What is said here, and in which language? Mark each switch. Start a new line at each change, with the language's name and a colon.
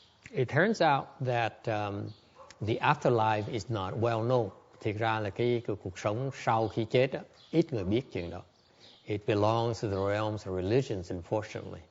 English: It turns out that the afterlife is not well known.
Vietnamese: Thực ra là cái cuộc sống sau khi chết đó, ít người biết chuyện đó.
English: It belongs to the realms of religions, unfortunately.